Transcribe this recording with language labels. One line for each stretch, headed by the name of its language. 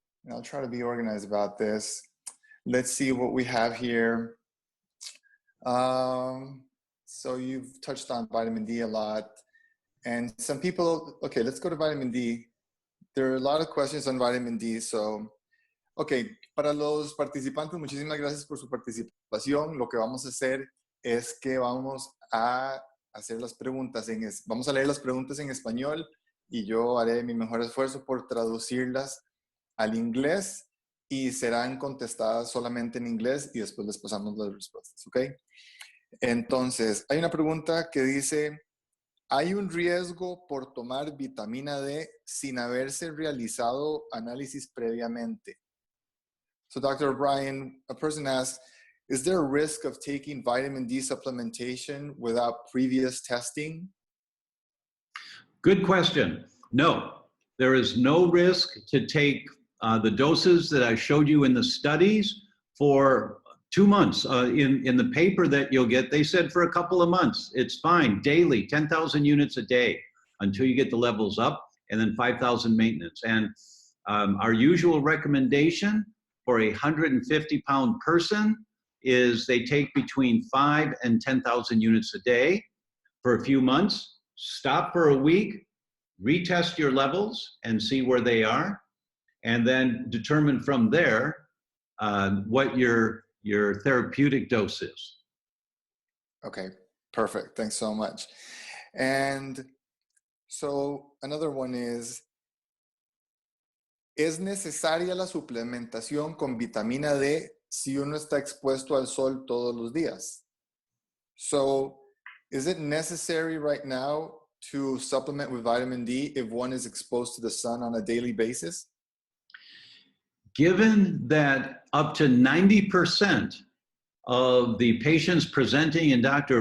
English: I'll try to be organized about this. Let's see what we have here. So you've touched on vitamin D a lot. And some people, okay, let's go to vitamin D. There are a lot of questions on vitamin D. So, okay,
Spanish: para los participantes, muchísimas gracias por su participación. Lo que vamos a hacer es que vamos a hacer las preguntas vamos a leer las preguntas en español y yo haré mi mejor esfuerzo por traducirlas al inglés y serán contestadas solamente en inglés y después les pasamos las respuestas, ¿ok? Entonces, hay una pregunta que dice, ¿hay un riesgo por tomar vitamina D sin haberse realizado análisis previamente?
English: So, Dr. O'Brien, a person asks, is there a risk of taking vitamin D supplementation without previous testing? Good question. No, there is no risk to take the doses that I showed you in the studies for 2 months. In the paper that you'll get, they said for a couple of months, it's fine, daily, 10,000 units a day until you get the levels up, and then 5,000 maintenance. And our usual recommendation for a 150-pound person is they take between 5 and 10,000 units a day for a few months, stop for a week, retest your levels and see where they are, and then determine from there what your therapeutic dose is. Okay, perfect. Thanks so much. And so another one is
Spanish: necesaria la suplementación con vitamina D si uno está expuesto al sol todos los días?
English: So is it necessary right now to supplement with vitamin D if one is exposed to the sun on a daily basis? Given that up to 90% of the patients presenting in Dr.